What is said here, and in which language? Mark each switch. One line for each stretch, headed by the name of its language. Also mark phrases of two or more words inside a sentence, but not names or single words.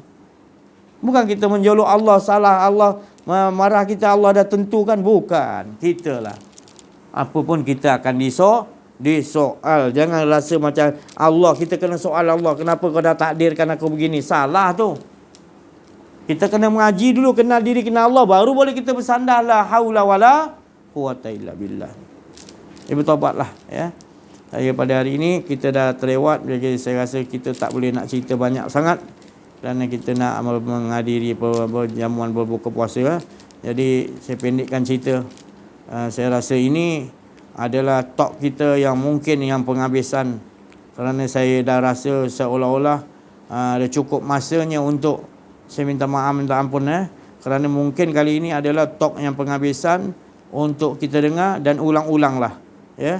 Malay: Bukan kita menjolok Allah salah, Allah marah kita, Allah dah tentukan. Bukan. Kita lah. Apa pun kita akan disoal. Jangan rasa macam Allah, kita kena soal Allah. Kenapa kau dah takdirkan aku begini? Salah tu. Kita kena mengaji dulu, kenal diri, kenal Allah, baru boleh kita bersandar.
Arabic: لا حول ولا قوة إلا بالله.
Malay: Bertobatlah ya. Saya pada hari ini kita dah terlewat, jadi saya rasa kita tak boleh nak cerita banyak sangat kerana kita nak menghadiri jamuan berbuka puasa. Jadi saya pendekkan cerita. Saya rasa ini adalah talk kita yang mungkin yang penghabisan, kerana saya dah rasa seolah-olah dah cukup masanya untuk saya minta maaf, minta ampun kerana mungkin kali ini adalah talk yang penghabisan untuk kita dengar dan ulang-ulang lah ya.